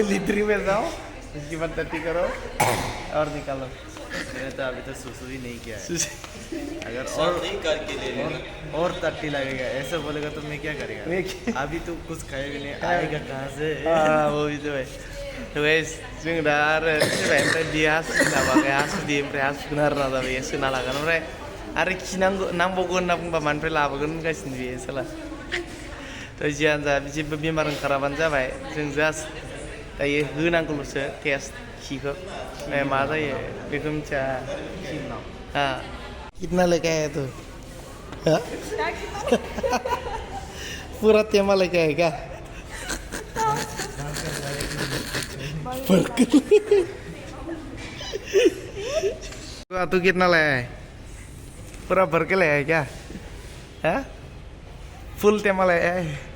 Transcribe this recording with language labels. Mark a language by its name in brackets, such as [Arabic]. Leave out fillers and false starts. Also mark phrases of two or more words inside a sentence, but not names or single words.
[Hindi] लिथरी में जाओ इसके बाद टट्टी करो और निकालो मैंने तो अभी तक सुसु ही नहीं किया है अगर और नहीं करके ले और टट्टी लगेगा ऐसा बोलेगा तो मैं क्या करेगा अभी तो कुछ खाएगा नहीं आएगा कहाँ से वो भी तो है तो [Bodo] जों दा आरो ओमफ्राय बियो हासुदै लाबाखै हासुदै ओमफ्राय हासुगोन आरोना दा बेयो सोना लागोन ओमफ्राय आरो नांबावगोन होनना बुंबा मानिफ्राय लाबोगोन होनगासिनो बेयो साला थ' जियानो जा जेबो बेमार ओंखाराबानो जाबाय जों जास्ट दायो होनांगौल'सो टेस्ट खिखौ मा जायो बेखौ मिथिया [Hindi] कितना लेके आया तू पूरा तेमा लेके आया क्या तू कितना लाया है पूरा भर के लाया है क्या है फुल तेमा लाया है